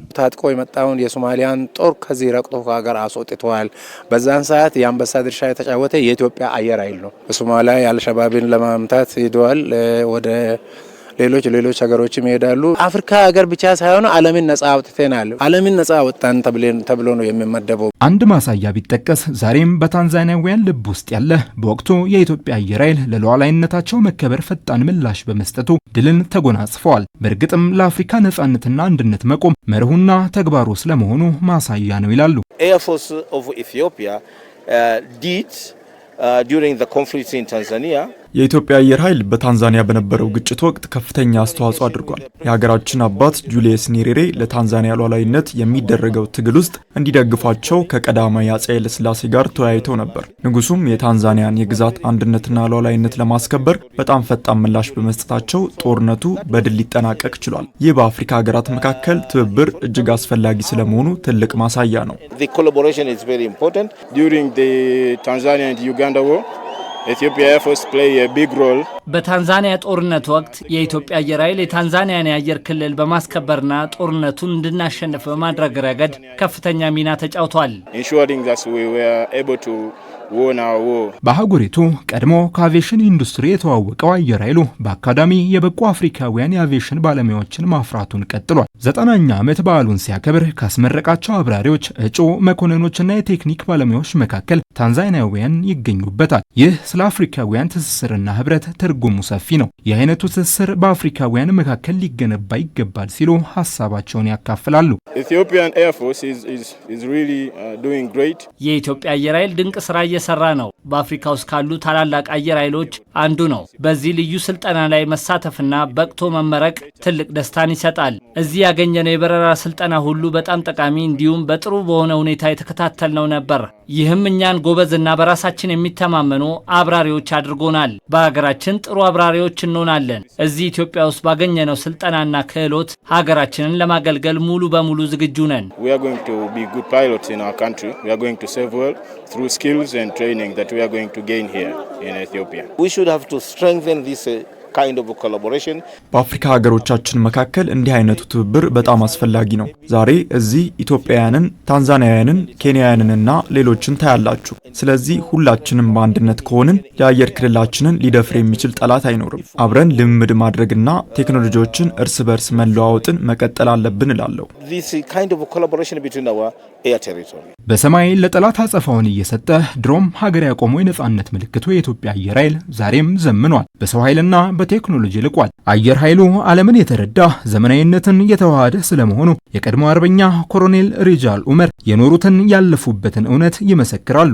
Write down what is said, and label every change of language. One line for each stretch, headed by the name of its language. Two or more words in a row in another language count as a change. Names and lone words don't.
Amharic: ታጥቆ የመጣውን የሶማሊያን ጦር ከዚህ ረቅጦ ከሀገር አስወጥቷል። በዛን ሰዓት የአንበሳ ድርሻ የተጫወተ የኢትዮጵያ አየር ኃይል ነው። በሶማሊያ አልሸባብን ለማምታት ሄደዋል። ወደ ሌሎች ሀገሮችም ይሄዳሉ። አፍሪካ ሀገር ብቻ ሳይሆን ዓለምን ነጻ አውጥተናል። ዓለምን ነጻ አወጣን ተብሎ ነው የሚመደበው። አንድ ማሳያ ቢጠቀስ ዛሬም በታንዛኒያውያን ልብ ውስጥ ያለ በወቅቱ የኢትዮጵያ አየር ኃይል ለሉዓላዊነታቸው መከበር ፈጣን ምላሽ በመስጠቱ ድልን ተጎናጽፈዋል። በእርግጥም ለአፍሪካ ነጻነትና አንድነት መቆም መርሁና ተግባሩ ስለመሆኑ ማሳያ ነው ይላሉ።
English: Air Force of Ethiopia did during the conflict in Tanzania
Amharic: የኢትዮጵያ አየር ኃይል በታንዛኒያ በነበረው ግጭት ወቅት ከፍተኛ አስተዋጽኦ አድርጓል። የሀገራችን አባት ጁሊየስ ኒሬሬ ለታንዛኒያ ሉዓላዊነት የሚደረገው ትግል ውስጥ እንዲደግፏቸው ከቀዳማዊ አፄ ኃይለ ሥላሴ ጋር ተወያይተው ነበር። ንጉሱም የታንዛኒያን የግዛት አንድነትና ሉዓላዊነት ለማስከበር በጣም ፈጣን ምላሽ በመስጠታቸው ጦርነቱ በድል ሊጠናቀቅ ችሏል። ይህ በአፍሪካ ሀገራት መካከል ትብብር እጅግ አስፈላጊ ስለመሆኑ ትልቅ ማሳያ ነው።
English: The collaboration is very important. During the Tanzania and Uganda war, Ethiopia Air Force play a big role.
Amharic: በታንዛኒያ ጦርነት ወቅት የኢትዮጵያ አየር ኃይል የታንዛኒያን የአየር ክልል በማስከበርና ጦርነቱን እንድናሸንፍ በማድረግ ረገድ ከፍተኛ ሚና ተጫውቷል።
English: Ensuring that we were able to win our war.
Amharic: በአህጉሪቱ ቀድሞ ከአቪዬሽን ኢንዱስትሪ የተዋወቀው አየር ኃይሉ በአካዳሚ የበቁ አፍሪካውያን የአቪዬሽን ባለሙያዎችን ማፍራቱን ቀጥሏል። 90ኛ ዓመት በዓሉን ሲያከብር ካስመረቃቸው አብራሪዎች፣ እጩ መኮንኖችና የቴክኒክ ባለሙያዎች መካከል ታንዛኒያውያን ይገኙበታል። ይህ ስለ አፍሪካውያን ትስስርና ህብረት ትርጉሙ ሰፊ ነው። የአይነቱ ትስስር በአፍሪካውያን መካከል ሊገነባ ይገባል ሲሉ ሀሳባቸውን ያካፍላሉ።
English: Ethiopian Air Force is really doing great.
Amharic: የኢትዮጵያ አየር ኃይል ድንቅ ስራ እየሰራ ነው። በአፍሪካ ውስጥ ካሉ ታላላቅ አየር ኃይሎች አንዱ ነው። በዚህ ልዩ ስልጠና ላይ መሳተፍና በቅቶ መመረቅ ትልቅ ደስታን ይሰጣል። እዚህ ያገኘነው የበረራ ስልጠና ሁሉ በጣም ጠቃሚ እንዲሁም በጥሩ በሆነ ሁኔታ የተከታተልነው ነበር። ይህም እኛን ጎበዝና በራሳችን የሚተማመኑ አብራሪዎች አድርጎናል። በሀገራችን ጥሩ አብራሪዎች እንሆናለን። እዚህ ኢትዮጵያ ውስጥ ባገኘነው ስልጠናና ክህሎት ሀገራችንን ለማገልገል ሙሉ በሙሉ ዝግጁ ነን።
English: We are going to be good pilots in our country. We are going to serve well through skills and training that we are going to gain here in Ethiopia. We should have to strengthen this kind of collaboration.
Amharic: በአፍሪካ ሀገሮቻችን መካከል እንዲህ አይነቱ ትብብር በጣም አስፈላጊ ነው። ዛሬ እዚህ ኢትዮጵያውያንን፣ ታንዛኒያውያንን፣ ኬንያውያንንና ሌሎችን ታያላችሁ። ስለዚህ ሁላችንም በአንድነት ከሆንን የአየር ክልላችንን ሊደፍር የሚችል ጠላት አይኖርም። አብረን ልምምድ ማድረግና ቴክኖሎጂዎችን እርስ በርስ መለዋወጥን መቀጠል አለብን እላለሁ።
English: This kind of collaboration between our air territory.
Amharic: በሰማይ ለጠላት አጸፋውን እየሰጠ ድሮም ሀገር ያቆመው የነጻነት ምልክቱ የኢትዮጵያ አየር ኃይል ዛሬም ዘምኗል። በሰው ኃይልና በቴክኖሎጂ ልቋል። አየር ኃይሉ ዓለምን የተረዳ ዘመናዊነትን የተዋሃደ ስለመሆኑ የቀድሞ አርበኛ ኮሎኔል ሪጃል ኡመር የኖሩትን ያለፉበትን እውነት ይመሰክራሉ።